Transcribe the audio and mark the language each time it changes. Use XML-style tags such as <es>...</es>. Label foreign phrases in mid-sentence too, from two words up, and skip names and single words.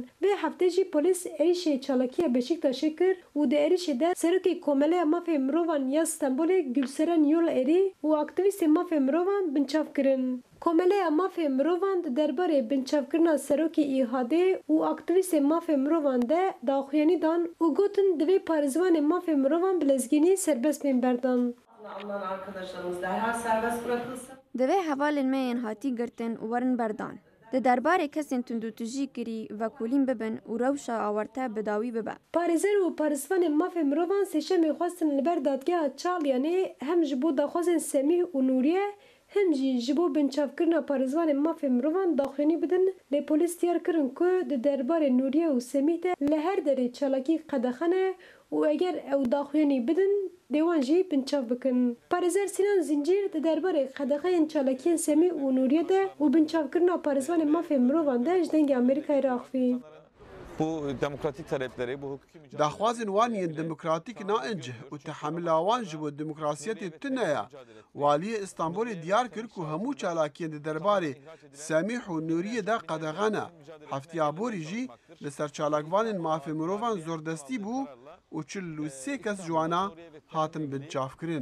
<ku>Vê hafte jî polîs êrişê çalakiya Beşiktaşê kir û di êrişê de serokê Komeleya Mafê Mirovan ya Stenbolê Gülseren Yolerî û aktivîstê Mafê Mirovan binçav kirin. Komeleya Mafê Mirovan di derbarê binçavkirina serokê İHADê û aktivîstê Mafê Mirovan de daxuyanî dan û gotin divê parêzvanê Mafê Mirovan bi lezgînî serbest bên berdan.</ku> <tr>Alınan arkadaşlarımız derhal serbest bırakılsın.</tr> <ku>Divê hevalên me yên hatî girtin û werin berdan. Di derbarê kesên tundûtujî kirî vekolîn bibin û rewşa awarte bi dawî bibe. Parêzer û parêzvanên Mafê Mirovan sêşemê xwestin li ber dadgeha Çalyanê hem ji bo daxwazên Semîh û Nuriye hem jî ji bo binçavkirina parêzvanên Mafê Mirovan daxuyanî bidin lê polîs diyar kirin ku di derbarê Nuriye û Semîh de li her derê çalakî qedexene û eger ew daxuyanî bidin dêwan jî binçav bikin. Parêzer Sinan Zincîr di derbarê qedexeyên çalakiyên Semîh û Nuriye de û binçavkirina parêzvanên Mafê Mirovan de ji dengê Amerîkayê re axivî.</ku> <tr>Bu demokratik talepleri, bu hukuki mücadele...</tr> <ku>Daxwazên wan yên demokratîk naencih û tehemila wan ji bo demokrasiyetê tune ya. Waliyê İstanbolê diyar kir ku hemû çalakiyên di derbarê Semîh û Nuriye de qedexene. Heftiya borî jî li ser çalakvanên Mafê Mirovan zordestî bû û 43 kes ciwana hatin binçavkirin.</ku>